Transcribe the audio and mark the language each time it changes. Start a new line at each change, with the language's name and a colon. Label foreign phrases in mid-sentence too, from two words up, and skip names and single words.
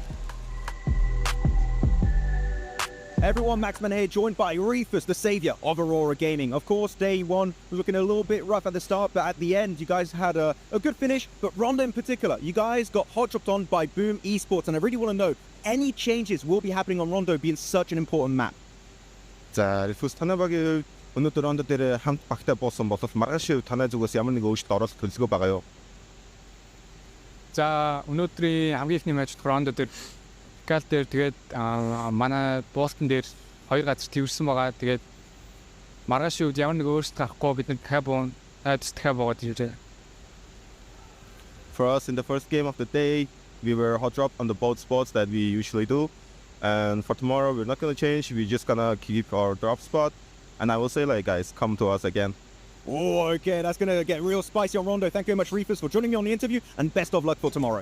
English: Everyone, Maxman here, joined by Reefus, the savior of Aurora Gaming. Of course, day one was looking a little bit rough at the start, but at the end, you guys had a good finish. But Rondo in particular, you guys got hot dropped on by Boom Esports, and I really want to know, any changes will be happening on Rondo being such an important map?
Mongolian: За, Reefus танай багийн өнөөдөр Rondo дээр хамт багтаа буусан болов маргааш танай зүгээс ямар нэг өөрчлөлт оруулах төлөвлөгөө байгаа юу? За, өнөөдрийн хамгийн ихний матч Rondo дээр Гал дээр тэгээд манай Бостон дээр 2 газар тэрсэн байгаа. Тэгээд маргааш үед ямар нэг өөрчлөлт гарахгүй бид нэг Carbon боод ирээ.
English: For us in the first game of the day, we were hot dropped on the both spots that we usually do. And for tomorrow, we're not going to change. We're just going to keep our drop spot. And I will say, like, guys, come to us again. Oh, okay, that's going to get real spicy on Rondo. Thank you very much, Reefus, for joining me on the interview, and best of luck for tomorrow.